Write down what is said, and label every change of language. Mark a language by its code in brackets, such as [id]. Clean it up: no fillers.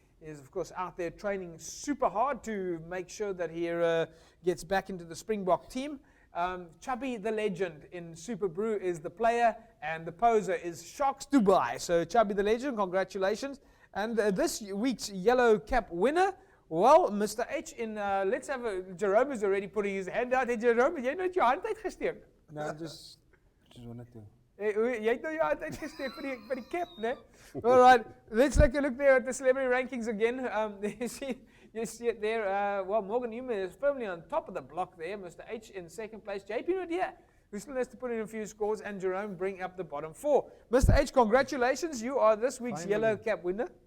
[en] He is, of course, out there training super hard to make sure that he gets back into the Springbok team. Chubby the Legend in Super Brew is the player, and the poser is Sharks Dubai. So Chubby the Legend, congratulations. And this week's yellow cap winner, well, Mr. H, let's have Jerome is already putting his hand out. [af] Hey, Jerome, jy nou jou hand uitgesteek? [en] No, just wanted to. [af] Jy het nou jou hand uitgesteek vir die cap, né? [en] All right, let's take a look there at the celebrity rankings again. You see it there. Well, Morgan Newman is firmly on top of the block there. Mr. H in second place. JP Nadia, who still has to put in a few scores, and Jerome bring up the bottom four. Mr. H, congratulations. You are this week's yellow cap winner.